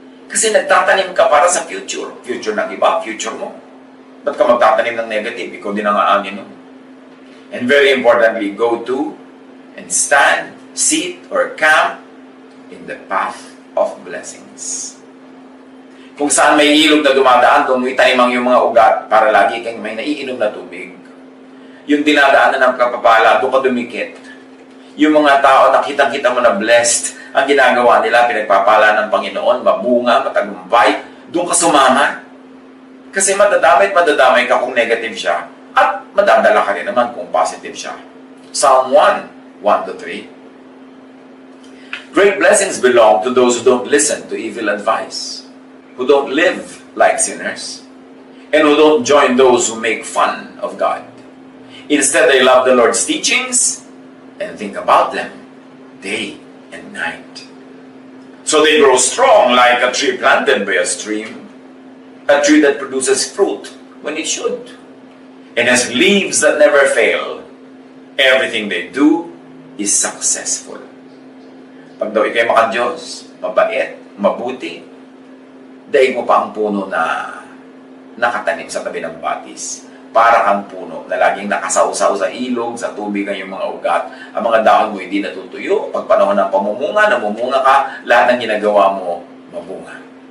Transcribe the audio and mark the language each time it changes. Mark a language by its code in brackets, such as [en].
[tl] Kasi nagtatanim ka para sa future. Future ng iba, future mo. Ba't ka magtatanim ng negative? Ikaw din ang aanin nun. [en] And very importantly, go to and stand, sit, or camp in the path of blessings. [tl] Kung saan may ilog na dumadaan, doon mo itanim ang iyong mga ugat para lagi kang may naiinom na tubig. Yung dinadaanan ng kapapala, doon ka dumikit. Yung mga tao na kitang-kita mo na blessed, ang ginagawa nila, pinagpapala ng Panginoon, mabunga, matagumpay, doon ka sumama. Kasi madadamay ka kung negative siya, at madadala ka rin naman kung positive siya. [en] Psalm 1, 1-3. Great blessings belong to those who don't listen to evil advice, who don't live like sinners, and who don't join those who make fun of God. Instead, they love the Lord's teachings and think about them day and night. So they grow strong like a tree planted by a stream, a tree that produces fruit when it should, and has leaves that never fail. Everything they do is successful. [tl] Pag daw ikay maka-Diyos, mabait, mabuti, daig mo pa ang puno na nakatanim sa tabi ng batis. para kang puno na laging nakasawsaw sa ilog, sa tubig ang iyong mga ugat. Ang mga dahon mo hindi natutuyo. Pag panahon ng pamumunga, namumunga ka, lahat ng ginagawa mo, mabunga.